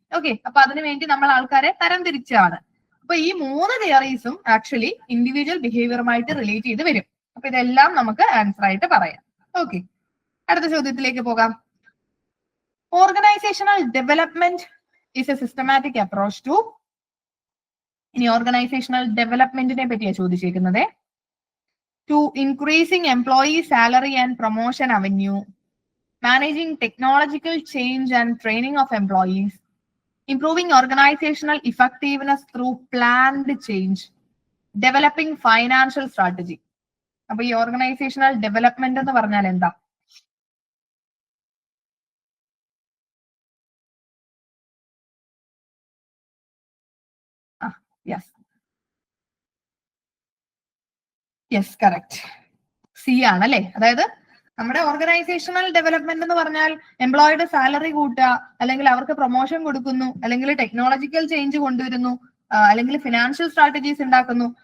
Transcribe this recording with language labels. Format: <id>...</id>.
<ml>Okay, അപ്പൊ അതിനുവേണ്ടി നമ്മൾ ആൾക്കാരെ തരംതിരിച്ചാണ്. അപ്പൊ ഈ മൂന്ന് തിയറീസും ആക്ച്വലി ഇൻഡിവിജ്വൽ ബിഹേവിയറുമായിട്ട് റിലേറ്റ് ചെയ്ത് വരും. അപ്പൊ ഇതെല്ലാം നമുക്ക് ആൻസർ ആയിട്ട് പറയാം. ഓക്കെ, അടുത്ത ചോദ്യത്തിലേക്ക് പോകാം.</ml> <en>Organizational development is a systematic approach to.</en> <ml>ഇനി ഓർഗനൈസേഷണൽ ഡെവലപ്മെന്റിനെ പറ്റിയാ ചോദിച്ചേക്കുന്നത്.</ml> <en>To increasing employee salary and promotion avenue, managing technological change and training of employees, improving organizational effectiveness through planned change, developing financial strategy.</en> <ml>അപ്പൊ ഈ organisational development എന്ന് പറഞ്ഞാൽ എന്താ? Yes correct, C ആണ് അല്ലെ. അതായത് നമ്മുടെ ഓർഗനൈസേഷണൽ ഡെവലപ്മെന്റ് എന്ന് പറഞ്ഞാൽ എംപ്ലോയിയുടെ സാലറി കൂട്ടുക, അല്ലെങ്കിൽ അവർക്ക് പ്രൊമോഷൻ കൊടുക്കുന്നു, അല്ലെങ്കിൽ ടെക്നോളജിക്കൽ ചേഞ്ച് കൊണ്ടുവരുന്നു, അല്ലെങ്കിൽ ഫിനാൻഷ്യൽ സ്ട്രാറ്റജീസ് ഉണ്ടാക്കുന്നു.</ml>